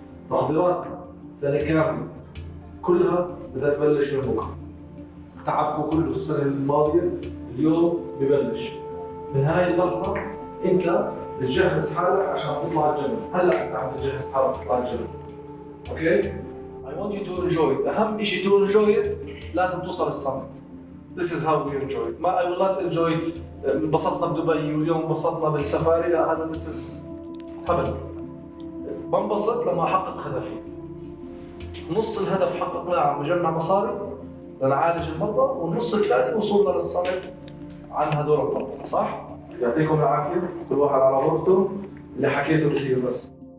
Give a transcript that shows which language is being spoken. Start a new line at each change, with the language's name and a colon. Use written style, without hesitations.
Arabic: تحضيراتنا سنه كامله كلها بدها تبلش من بكره. تعبكم كله السنه الماضيه اليوم ببلش. من هاي اللحظه انت بتجهز حالك عشان تطلع الجبل. هلا انت عم تجهز حالك تطلع الجبل.
English: Okay? I want you to enjoy it.
Arabic: اهم شيء
English: to enjoy it
Arabic: لازم توصل الصمت.
English: This is how we enjoy it.
Arabic: ما
English: I will not enjoy
Arabic: انبسطنا بدبي واليوم انبسطنا بالسفاري، لا هذا
English: this is
Arabic: هبل. بنبسط لما احقق هدفي. نص الهدف حققناه عم نجمع مصاري لنعالج المرضى، والنص الثاني وصولنا للصمت عن هدول المرضى، صح؟ يعطيكم العافيه، كل واحد على غرفته، اللي حكيته بصير بس.